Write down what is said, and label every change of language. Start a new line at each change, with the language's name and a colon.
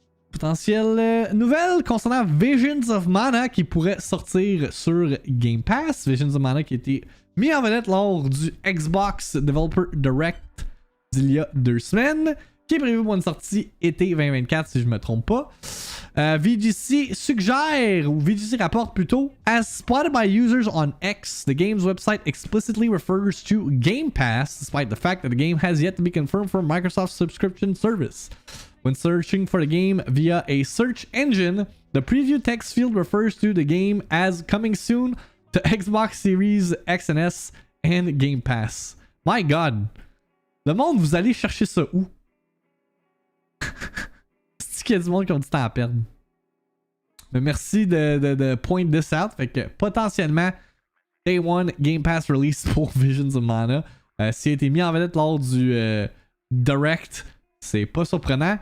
French: Potentielle nouvelle concernant Visions of Mana qui pourrait sortir sur Game Pass. Visions of Mana qui a été mis en vedette lors du Xbox Developer Direct d'il y a 2 semaines, qui est prévu pour une sortie été 2024 si je me trompe pas. VGC suggère, ou VGC rapporte plutôt,
English: as spotted by users on X, the game's website explicitly refers to Game Pass, despite the fact that the game has yet to be confirmed for Microsoft's subscription service. When searching for the game via a search engine, the preview text field refers to the game as coming soon to Xbox Series X and S and Game Pass. My God!
French: Le monde, vous allez chercher ça où? C'est qu'il y a du monde qui ont du temps à perdre. Mais merci de
English: point this out.
French: Fait que potentiellement,
English: Day 1 Game Pass release
French: pour Visions of Mana. S'il a été mis en vedette lors du Direct, c'est pas surprenant.